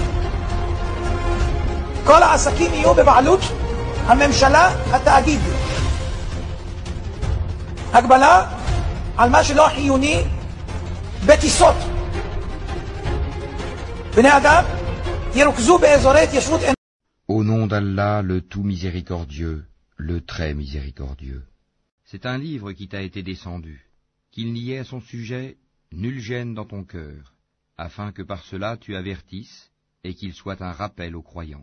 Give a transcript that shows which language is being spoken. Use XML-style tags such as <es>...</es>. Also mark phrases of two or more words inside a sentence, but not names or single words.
<he>כל העסקים יהיו בבעלות הממשלה, התאגיד, הגבלה על מה שלא חיוני בטיסות, בני אדם ירוכזו באזורי התיישבות.</he> <fr>Au nom d'Allah, le tout miséricordieux, le très miséricordieux. C'est un livre qui t'a été descendu, qu'il n'y ait à son sujet nulle gêne dans ton cœur, afin que par cela tu avertisses et qu'il soit un rappel aux croyants.</fr>